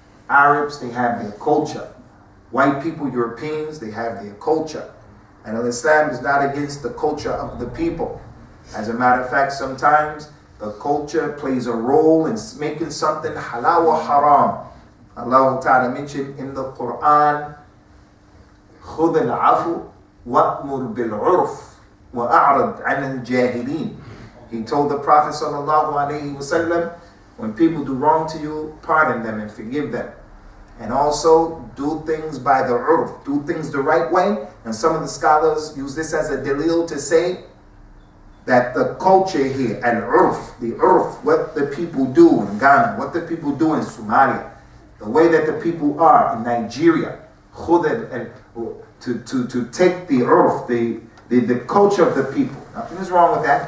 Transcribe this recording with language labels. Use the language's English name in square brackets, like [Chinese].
[English] Arabs, they have their culture. White people, Europeans, they have their culture. And Islam is not against the culture of the people. As a matter of fact, sometimes the culture plays a role in making something halal or haram. Allah Ta'ala mentioned [Arabic] in the Quran, خُذِ الْعَفُوَ وَأْمُرْ بِالْعُرْفِ وَأَعْرِضْ عَنِ الْجَاهِلِينَ. [English] He told the Prophet sallallahu alaihi wasallam, when people do wrong to you, pardon them and forgive them. And also do things by the urf, do things the right way. And some of the scholars use this as a dalil to say that the culture here, the urf, what the people do in Ghana, what the people do in Somalia, the way that the people are in Nigeria, to take the urf, the culture of the people. Nothing is wrong with that.